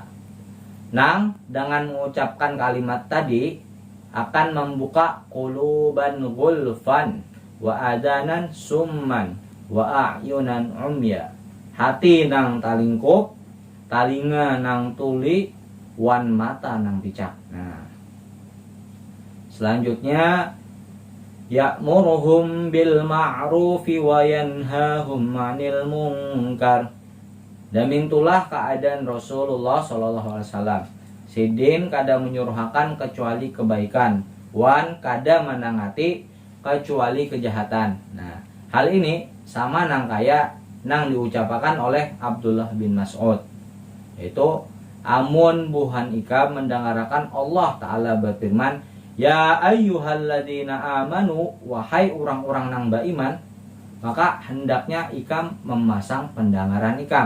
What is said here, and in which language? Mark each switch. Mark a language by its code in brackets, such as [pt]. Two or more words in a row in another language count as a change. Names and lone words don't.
[bjn] Nang dengan mengucapkan kalimat tadi akan membuka [ar] قلوبا غلفا وآذانا صما وأعينا عميا. [bjn] Hati nang talingkup, talinga nang tuli, wan mata nang picak. Nah, selanjutnya [ar] يأمرهم بالمعروف وينهاهم عن المنكر. [bjn] Damintulah keadaan Rasulullah SAW. Sidin kada menyuruhakan kecuali kebaikan, wan kada menangati kecuali kejahatan. Nah, hal ini sama nang kaya nang diucapkan oleh Abdullah bin Mas'ud, yaitu amun buhan ika mendengarkan Allah Ta'ala berfirman, [ar] يا أيها الذين آمنوا, [bjn] wahai orang-orang nang beriman, maka hendaknya ikam memasang pendengaran ikam.